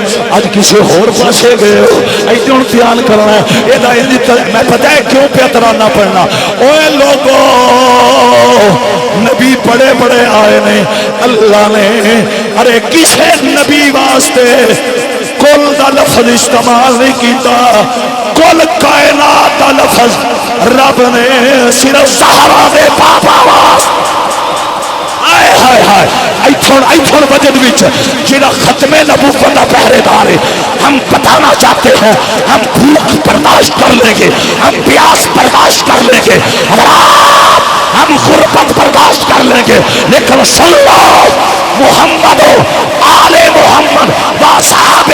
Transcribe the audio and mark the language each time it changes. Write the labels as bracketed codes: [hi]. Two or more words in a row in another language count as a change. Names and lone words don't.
[pa] اج کسے ہور پاسے گئے ہو، ایسے ہوں دھیان کرنا ہے، میں پتا ہے کیوں پے ترانہ پڑھنا، اوئے لوکو نبی بڑے بڑے آئے نے، اللہ نے ارے کسے نبی واسطے کل دا لفظ استعمال نہیں کیتا کل کائنات دا لفظ رب نے صرف زہرا دے پاپا واسطے آئے ہائے ہائے ایتھون وجد وچ جڑا ختم نبوت دا پہرے دار ہے [ur] ہم بتانا چاہتے ہیں ہم بھوک برداشت کر لیں گے [pa] ہم پیاس برداشت کر لیں گے [ur] ہم غربت برداشت کر لیں گے لیکن [ar] صلی اللہ محمد آل محمد و صحاب